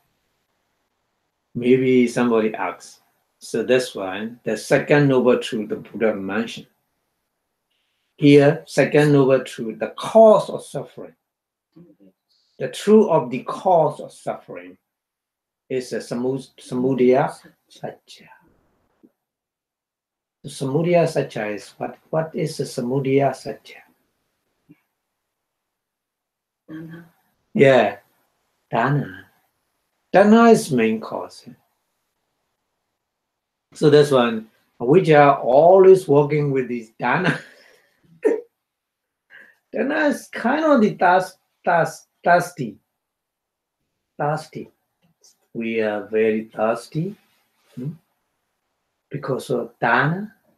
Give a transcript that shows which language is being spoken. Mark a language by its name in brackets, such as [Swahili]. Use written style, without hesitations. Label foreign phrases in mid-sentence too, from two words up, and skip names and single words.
[English] Maybe somebody asks. So that's why the second noble truth the Buddha mentioned. Here, second noble truth, the cause of suffering. The truth of the cause of suffering is a [Pali] samudaya satya. [English] The [Pali] samudaya satya [English] is what? What is the [Pali] samudaya satya? [English] Yeah, dana. Dana is main cause. So that's one. Avijjā always working with this dana. Dana is kind of the thirsty. We are very thirsty because of dana.